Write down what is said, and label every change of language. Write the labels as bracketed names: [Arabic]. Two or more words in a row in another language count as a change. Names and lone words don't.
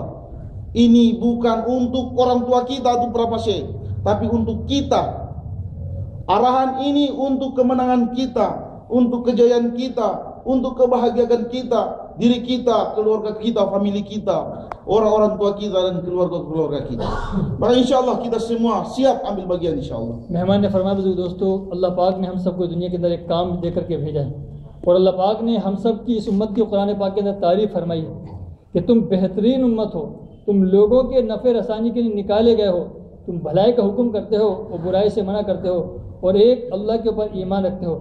[Indonesian] Ini bukan untuk orang tua kita atau berapa syekh, tapi untuk kita. Arahan ini untuk kemenangan kita, untuk kejayaan kita, untuk kebahagiaan kita, diri kita, keluarga kita, famili kita, orang-orang tua kita dan keluarga-keluarga kita. Maka insyaallah kita semua siap ambil bagian insyaallah. [Hindi] मेहमान ने फरमाया बुजुर्ग दोस्तों, अल्लाह पाक ने हम सबको दुनिया के अंदर एक काम दे करके भेजा है और अल्लाह पाक ने हम सब की इस उम्मत की कुरान पाक के अंदर तारीफ फरमाई है कि तुम बेहतरीन उम्मत हो, तुम लोगों के नफ़े रसानी के लिए निकाले गए हो, तुम भलाई का हुक्म करते हो और बुराई से मना करते हो और एक अल्लाह के ऊपर ईमान रखते हो।